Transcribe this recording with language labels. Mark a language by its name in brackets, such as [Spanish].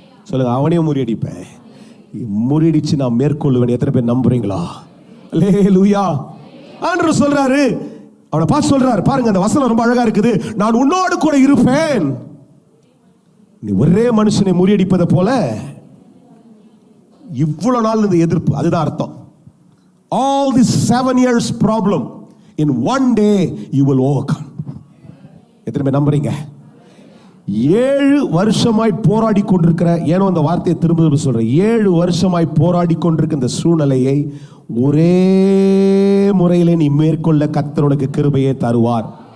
[Tamil] சொல்லுங்க, அவனையே முறியடிப்பேன். முறியடிச்சு நான் மேற்கொள்ளுவேன். எத்தனை பேர் நம்புறீங்களா? அல்லேலூயா. ஆண்டவர் சொல்றாரு, அவனை பார்த்து சொல்றாரு, பாருங்க அந்த வசனம் ரொம்ப அழகா இருக்குது. நான் உன்னோடு கூட இருப்பேன். நீ ஒரே மனுஷனை முறியடிப்பதை போல இவ்வளவு நாள் இந்த எதிர்ப்பு, அதுதான் அர்த்தம். [English] All this 7 years problem in one day you will overcome. [Tamil] எத்தனை பேர் நம்புறீங்க? 7 வருஷமாய் போராடி கொண்டிருக்கிற, ஏனோ அந்த வார்த்தையை திரும்ப சொல்றேன், 7 வருஷமாய் போராடி கொண்டிருக்கிற இந்த சூழ்நிலையை ஒரே முறையிலே நீ மேற்கொள்ள கர்த்தர் உனக்கு கிருபையை தருவார்.